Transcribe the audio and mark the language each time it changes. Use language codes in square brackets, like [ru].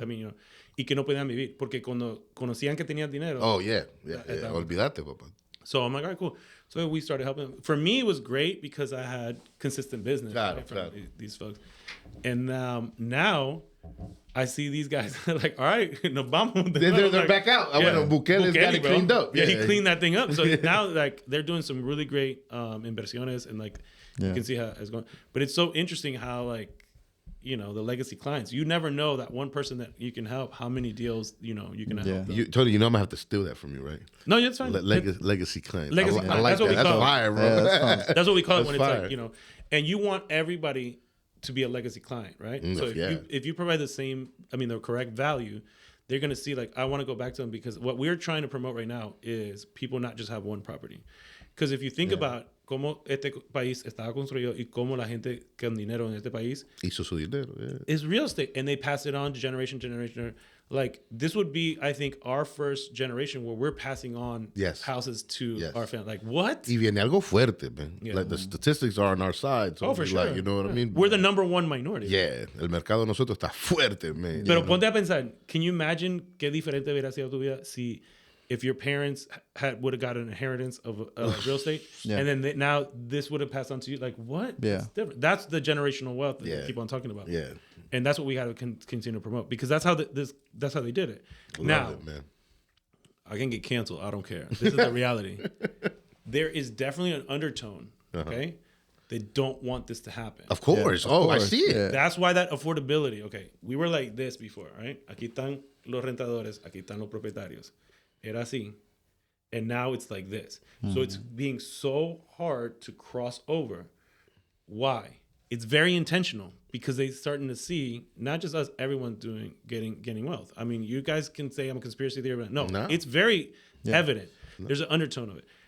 [en] I mean, you know, [es] y que no podían vivir. Porque cuando conocían que tenían dinero. [en] Oh, yeah. [es] Olvídate, papá. [en] So I'm like, all right, cool. So we started helping them. For me, it was great because I had consistent business from these folks. And now I see these guys like, all right, [es] nos vamos. [en] They're back out. [es] Bueno, [en] Bukele's got it cleaned up. Yeah, he cleaned that thing up. So now, like, they're doing some really great [es] inversiones, [en] and like, you can see how it's going. But it's so interesting how, like, you know, the legacy clients. You never know that one person that you can help, how many deals, you know, you can help. Tony, you know I'm going to have to steal that from you, right? No, it's fine. Legacy clients. Legacy I clients. like That's what we That's call fire, bro. Yeah, that's what we call it when fire. it's like, you know, and you want everybody to be a legacy client, right? So if you provide the correct value, they're going to see, like, I want to go back to them, because what we're trying to promote right now is people not just have one property. Because if you think about [es] cómo este país estaba construido y cómo la gente con dinero en este país hizo su dinero, [en] is real estate, and they pass it on to generation. Like, this would be, I think, our first generation where we're passing on houses to our family. Like, what? [es] Y viene algo fuerte, man. [en] Yeah. Like, the statistics are on our side. So for sure. Like, you know what I mean? We're the number one minority. Yeah. [es] El mercado de nosotros está fuerte, man. Pero ponte a pensar, [en] can you imagine [es] qué diferente hubiera sido tu vida [en] if your parents would have got an inheritance of real estate, and then now this would have passed on to you? Like, what? Yeah. It's different. That's the generational wealth that they keep on talking about. Yeah. And that's what we got to continue to promote, because that's how that's how they did it. Love it, man. I can get canceled. I don't care. This is the reality. There is definitely an undertone, okay? They don't want this to happen. Of course. Yeah, of course. I see it. Yeah. That's why that affordability, okay, we were like this before, right? [es] Aquí están los rentadores, aquí están los propietarios. Era así. [en] And now it's like this. Mm-hmm. So it's being so hard to cross over. Why? It's very intentional, because they're starting to see, not just us, everyone getting wealth. I mean, you guys can say I'm a conspiracy theory, but no. It's very evident. No. There's an undertone of it.